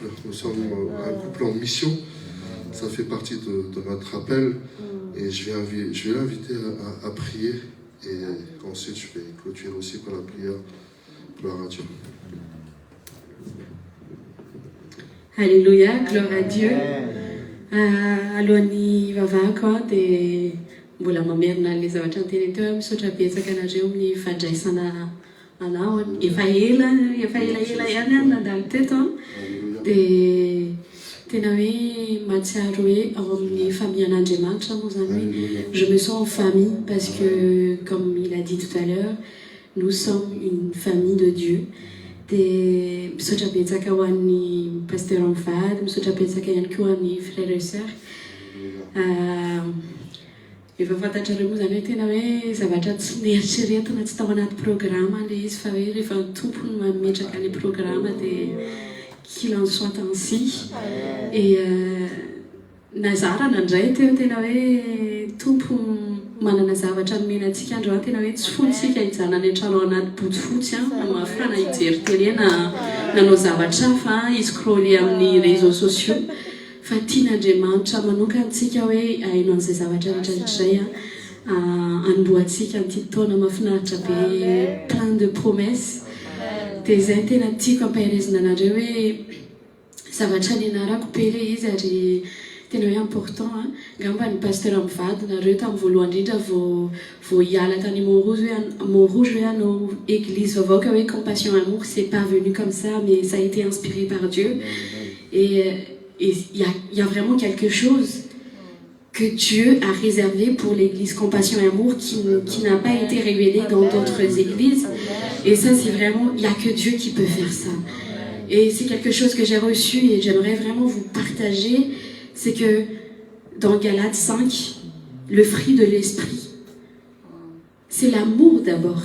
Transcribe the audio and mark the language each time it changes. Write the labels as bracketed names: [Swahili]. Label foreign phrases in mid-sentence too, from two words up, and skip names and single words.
[French] Nous sommes un couple en mission. Ça fait partie de notre appel. Et je vais l'inviter à prier. Et ensuite, je vais clôturer aussi par la prière. Gloire à Dieu. Alléluia, gloire à Dieu. [Malagasy] Alohan'ny vavahako dia mbola mamerina ilay zavatra nyteny teo misaotra betsaka anareo amin'ny fandraisana anao. Efa ela ihany nandalo teto dia tena hoe mahatsiaro hoe ao amin'ny famille an'Andriamanitra moa zany hoe [French] je me sens en famille parce que comme il a dit tout à l'heure nous sommes une famille de Dieu. [Malagasy] Dia misaotra betsaka ho an'ny pasteur Amfady, misaotra betsaka ihany koa an'ny [French] frères et sœurs. [Malagasy] Efa fantatrareo moa zany hoe tena hoe zavatra tsy nieritreretina tsy tao anaty programme ilay izy fa hoe rehefa ny tompony mametraka ilay programme dia [French] qu'il en soit ainsi. [Malagasy] Et nazara nandray teo tena hoe tompo manana zavatra nomena antsika androany tena hoe tsy fontsika hijanona any an-trano anaty boty fotsy mafana hijery télé nanao zavatra hafa iscroller amin'ny [French] réseaux sociaux [Malagasy] fa tian'Andriamanitra manokantsika hoe haino an'izay zavatra rehetrarehetra anomboantsika an'ity taona mahafinaritra be [French] plein de promesses. [Malagasy] Dia izay tena tiako ampahirizina anareo hoe zavatra nianarako be ilay izy ary tena hoe important ngamba ny pasteur Amfady nareo tamin'ny voalohany indrindra vao hiala tany Montrouge hoe hanao église vaovao hoe [French] compassion amour c'est pas venu comme ça mais ça a été inspiré par Dieu et il y a vraiment quelque chose que Dieu a réservé pour l'église Compassion et Amour qui n'a pas été révélé dans d'autres églises. Et ça, c'est vraiment, il n'y a que Dieu qui peut faire ça. Et c'est quelque chose que j'ai reçu et j'aimerais vraiment vous partager, c'est que dans Galates 5, le fruit de l'esprit, c'est l'amour d'abord.